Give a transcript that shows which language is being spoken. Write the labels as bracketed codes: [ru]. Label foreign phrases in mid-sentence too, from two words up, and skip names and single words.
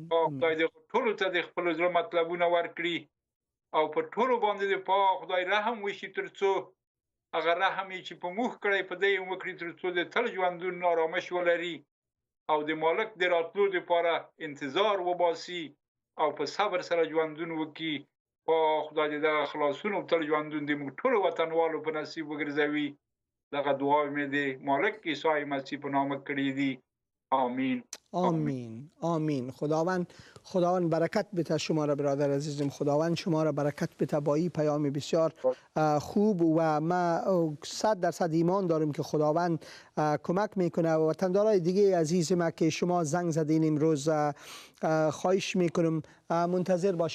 [ps] خدای دې ټولو ته د خپلو زړه مطلبونه ورکړي او په ټولو باندې د پاک خدای رحم وشي ترڅو هغه رحم یې چې په موږ کړی په دی وکړي ترڅو د تل ژوندون آرامش ولري او د مالک د راتلو لپاره انتظار وباسي او په صبر سره ژوندون وکړي. پاک خدای دې دغه خلاصون او تل ژوندون د موږ ټولو وطنوالو په نصیب وګرځوي. دغه دعا مې د مالک عیسی مسیح په نامه کړې دي. آمین. آمین. آمین. [fa] خداوند برکت بده شما را برادر عزیزم. خداوند شما را برکت بده با این پیام بسیار خوب و ما 100% ایمان دارم که خداوند کمک میکنه. و وطندارای دیگه عزیز ما که شما زنگ زدین امروز، خواهش میکنم منتظر باشین.